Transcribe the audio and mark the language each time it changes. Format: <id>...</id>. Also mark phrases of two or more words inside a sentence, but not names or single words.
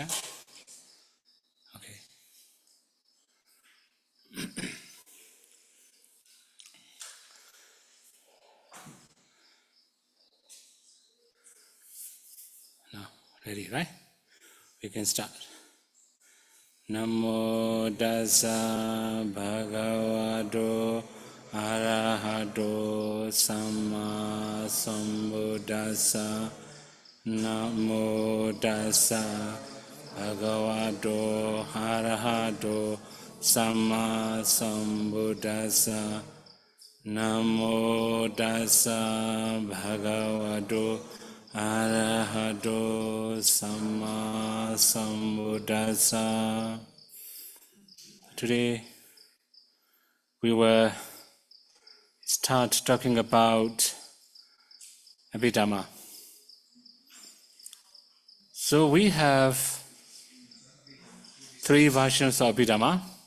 <en>Okay. Now, ready, right? We can start.</en> <pi>Namo Tassa Bhagavato Arahato Samma Sambuddhassa. Namo Tassa Bhagavato Arahato Samma Sambuddhassa. Namo Tassa Bhagavato Arahato Samma Sambuddhassa.</pi> <en>Today we will start talking about Abhidhamma. So we have 3 versions of Abhidhamma.</en>